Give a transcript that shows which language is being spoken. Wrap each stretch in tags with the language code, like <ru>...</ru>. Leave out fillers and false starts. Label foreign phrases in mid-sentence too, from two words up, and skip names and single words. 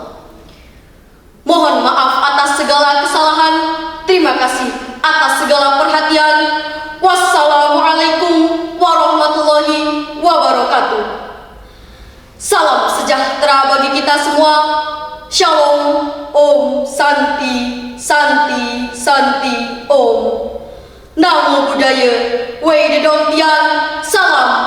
<id>Mohon maaf atas segala kesalahan. Terima kasih atas segala perhatian.</id> <ar>والسلام عليكم ورحمة الله وبركاته.</ar> <id>Salam sejahtera bagi kita semua. Shalom,</id> <sa>Om, Santi, Santi, Santi, Om.</sa> <pi>Namo Buddhaya,</pi> <zh>惟德动天, Salam.</zh>